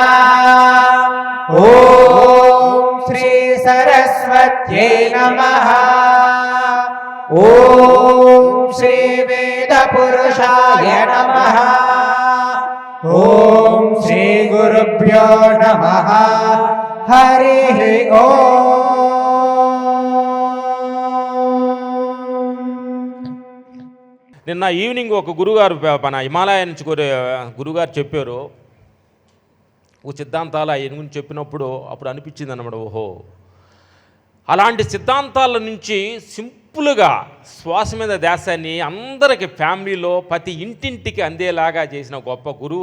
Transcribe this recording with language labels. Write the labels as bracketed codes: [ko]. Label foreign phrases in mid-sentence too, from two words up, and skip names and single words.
[sa] ॐ श्री सरस्वत्यै नमः ॐ श्री वेदपुरुषाय नमः ॐ श्री गुरुभ्यो नमः हरिः ॐ [te] నిన్న ఈవినింగ్ ఒక గురుగారు మన హిమాలయ నుంచి గురుగారు చెప్పారు ఓ సిద్ధాంతాలు ఆయన గురించి చెప్పినప్పుడు అప్పుడు అనిపించింది అన్నమాట, ఓహో అలాంటి సిద్ధాంతాల నుంచి సింపుల్గా శ్వాస మీద ధ్యాసాన్ని అందరికి ఫ్యామిలీలో ప్రతి ఇంటింటికి అందేలాగా చేసిన గొప్ప గురువు.